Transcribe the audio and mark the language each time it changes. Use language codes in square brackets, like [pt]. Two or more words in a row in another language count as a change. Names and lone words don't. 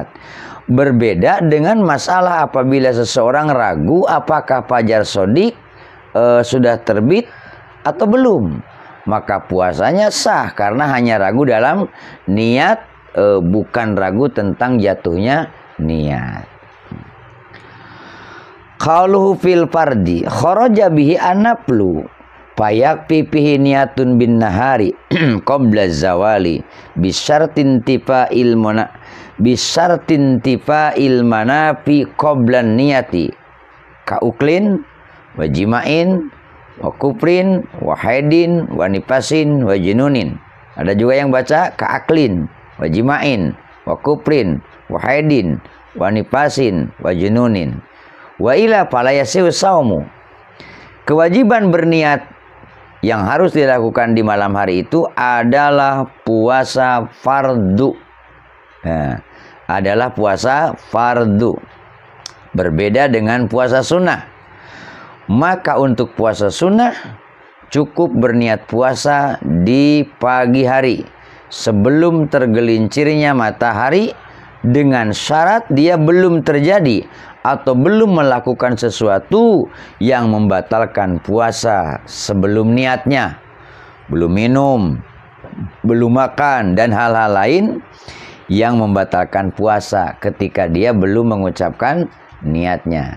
[id] Berbeda dengan masalah apabila seseorang ragu apakah fajar shodiq sudah terbit atau belum, maka puasanya sah karena hanya ragu dalam niat, bukan ragu tentang jatuhnya niat. [ar] قوله في الفرض خرج به النفل فيكفي فيه نية بالنهار قبل الزوال بشرط انتفاء المنافي قبل النية كأكل وجماع وكفر وحيض ونفاس وجنون. [id] Ada juga yang baca [ar] كأكل وجماع وكفر وحيض ونفاس وجنون. وإلا فلا يصح صومه. [id] Kewajiban berniat yang harus dilakukan di malam hari itu adalah puasa fardu. Adalah puasa fardu. Berbeda dengan puasa sunnah. Maka untuk puasa sunnah cukup berniat puasa di pagi hari sebelum tergelincirnya matahari, dengan syarat dia belum terjadi atau belum melakukan sesuatu yang membatalkan puasa sebelum niatnya, belum minum, belum makan, dan hal-hal lain yang membatalkan puasa ketika dia belum mengucapkan niatnya.